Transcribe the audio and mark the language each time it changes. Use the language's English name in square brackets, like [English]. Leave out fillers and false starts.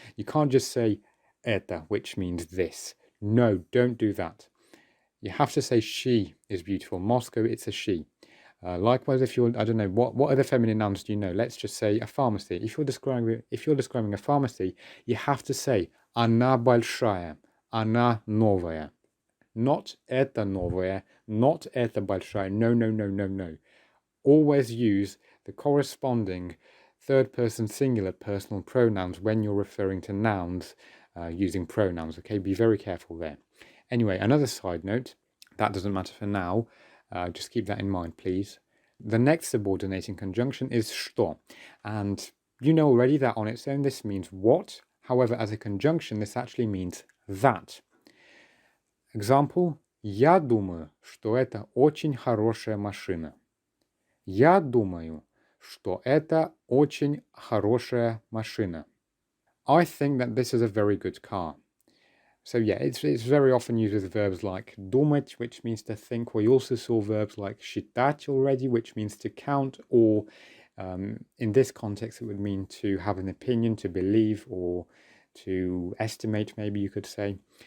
[English] You can't just say это, which means this. No, don't do that. You have to say she is beautiful. Moscow, it's a she. Likewise, if you're, I don't know, what other feminine nouns do you know? Let's just say a pharmacy. If you're describing a pharmacy, you have to say [Russian] она большая, она новая. [English] Not [Russian] это новая, [English] not [Russian] это большая. [English] No. Always use the corresponding third person singular personal pronouns when you're referring to nouns using pronouns. Okay, be very careful there. Anyway, another side note, that doesn't matter for now, just keep that in mind, please. The next subordinating conjunction is что, and you know already that on its own this means what. However, as a conjunction, this actually means that. Example, [Russian] я думаю, что это очень хорошая машина. Я думаю, что это очень хорошая машина. [English] I think that this is a very good car. So it's very often used with verbs like думать, which means to think. We also saw verbs like считать already, which means to count, or in this context it would mean to have an opinion, to believe, or to estimate, maybe you could say.